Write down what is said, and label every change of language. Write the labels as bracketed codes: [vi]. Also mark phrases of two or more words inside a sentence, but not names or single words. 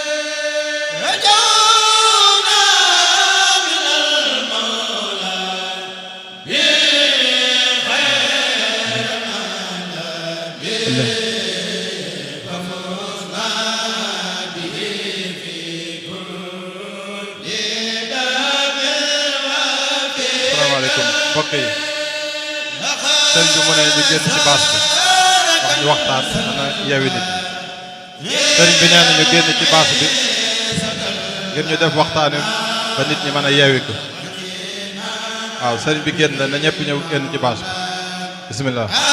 [ar] رجونا من المولى بخير منابه ففزنا به في كل دم وفي [wo] asalaamaaleykum mbokk yi sëriñ bi mu ne ñu génn ci baas bi wax ñu waxtaan dana yeewi nit ñi sëriñ bi nee na ñu génn ci baas bi ngir ñu def waxtaane ba nit ñi mën a yeewi ko waaw sëriñ bi génn na ñëpp ñëw génn ci baas bi bisimilah.